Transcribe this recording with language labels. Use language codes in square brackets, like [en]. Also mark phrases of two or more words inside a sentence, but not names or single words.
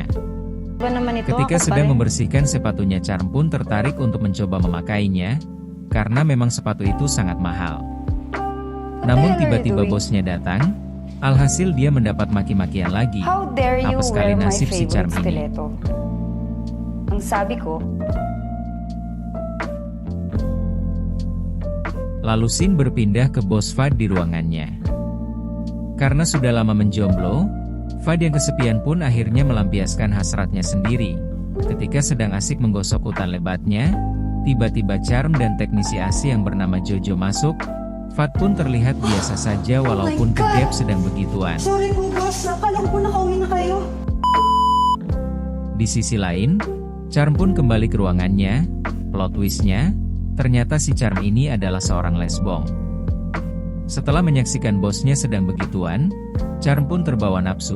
[id] Ketika sedang membersihkan sepatunya, Charm pun tertarik untuk mencoba memakainya, karena memang sepatu itu sangat mahal. Namun tiba-tiba bosnya datang, alhasil dia mendapat maki-makian lagi. Apa sekali nasib si Charm ini. [tl] Ang sabi ko, [id] lalu Sin berpindah ke bos Fad di ruangannya. Karena sudah lama menjomblo, Fad yang kesepian pun akhirnya melampiaskan hasratnya sendiri. Ketika sedang asik menggosok utan lebatnya, tiba-tiba Charm dan teknisi AC yang bernama Jojo masuk. Fad pun terlihat biasa saja walaupun ke gap sedang begituan. [tl] sorry po boss, akala ko po nakauwi na kayo. [id] Di sisi lain, Charm pun kembali ke ruangannya. [en] Plot twist- [id] nya, ternyata si Charm ini adalah seorang lesbong. Setelah menyaksikan bosnya sedang begituan, Charm pun terbawa nafsu.